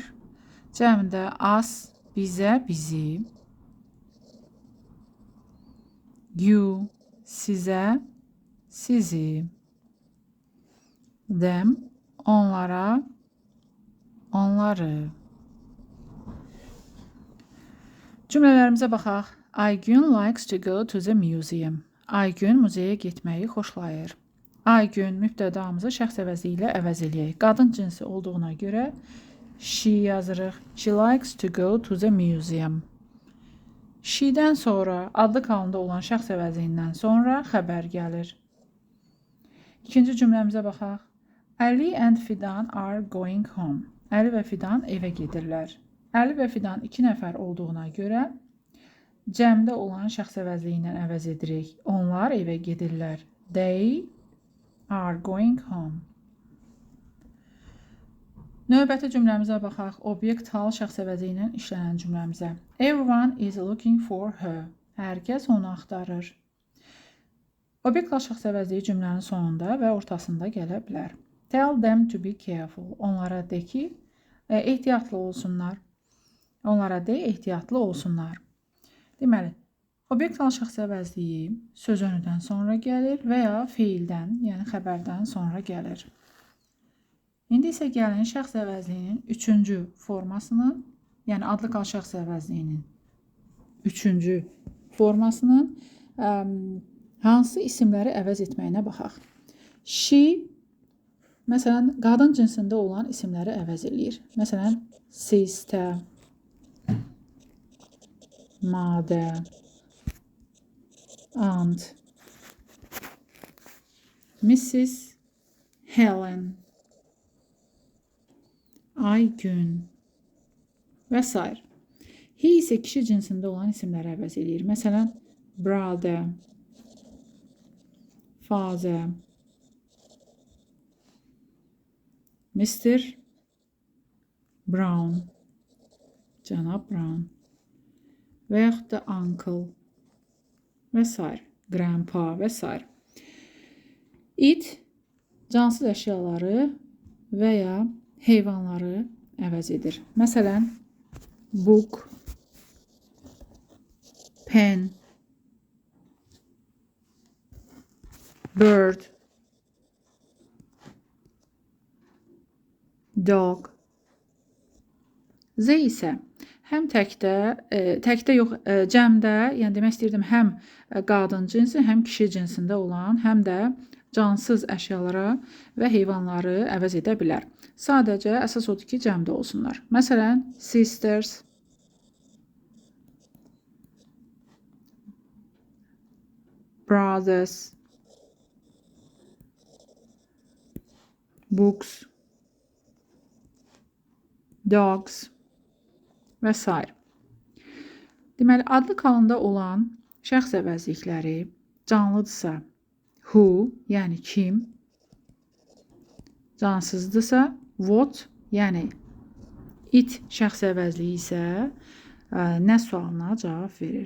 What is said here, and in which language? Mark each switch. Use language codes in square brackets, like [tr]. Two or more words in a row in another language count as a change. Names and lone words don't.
[az] Cəmdə us, bizə, bizi, you, sizə, sizi, them, onlara, onları. Cümlələrimizə baxaq. [en] Aygün likes to go to the museum. [az] Aygün muzeyə getməyi xoşlayır. Aygün mübtədamızı şəxs əvəzliyi ilə əvəz eləyək. Qadın cinsi olduğuna görə she yazırıq. [en] She likes to go to the museum. [az] She-dən sonra adlı kalında olan şəxs əvəzliyindən sonra xəbər gəlir. İkinci cümləmizə baxaq. [en] Ali and Fidan are going home. [az] Əli və Fidan evə gedirlər. Əli və Fidan 2 nəfər olduğuna görə cəmdə olan şəxs əvəzliyi ilə əvəz edirik. Onlar evə gedirlər. [en] They are going home. [az] Növbəti cümləmizə baxaq. Obyektal şəxs əvəzliyi ilə işlənən cümləmizə. [en] Everyone is looking for her. [az] Hər kəs onu axtarır. Obyektal şəxs əvəzliyi cümlənin sonunda və ortasında gələ bilər. [en] Tell them to be careful. [az] Onlara de ki, ehtiyatlı olsunlar. Onlara de, ehtiyatlı olsunlar. Deməli, obyektal şəxs əvəzliyi söz önüdən sonra gəlir və ya feildən, yəni xəbərdən sonra gəlir. İndi isə gəlin şəxs əvəzliyinin üçüncü formasının, yəni adlı kal şəxs əvəzliyinin üçüncü formasının hansı isimləri əvəz etməyinə baxaq. She, məsələn, qadın cinsində olan isimləri əvəz eləyir. Məsələn, [en] sister, mother, aunt, Mrs. [az] Helen, Aygün və s. He isə kişi cinsində olan isimləri əvəz eləyir. Məsələn, [en] brother, father, Mr. Brown, [az] cənab Brown və yaxud da uncle və s. grandpa və s. It cansız əşyaları və ya heyvanları əvəz edir. Məsələn, [en] book, pen, bird, dog. [az] Z isə həm təkdə yox, cəmdə, yəni demək istəyirdim, həm qadın cinsi, həm kişi cinsində olan, həm də cansız əşyalara və heyvanları əvəz edə bilər. Sadəcə əsas odur ki, cəmdə olsunlar. Məsələn, [en] sisters, brothers, books, dogs [az] və s. Deməli, adlı kalında olan şəxs əvəzlikləri canlıdırsa who, yəni kim, cansızdırsa what, Yəni it şəxs əvəzliyi isə nə sualına cavab verir.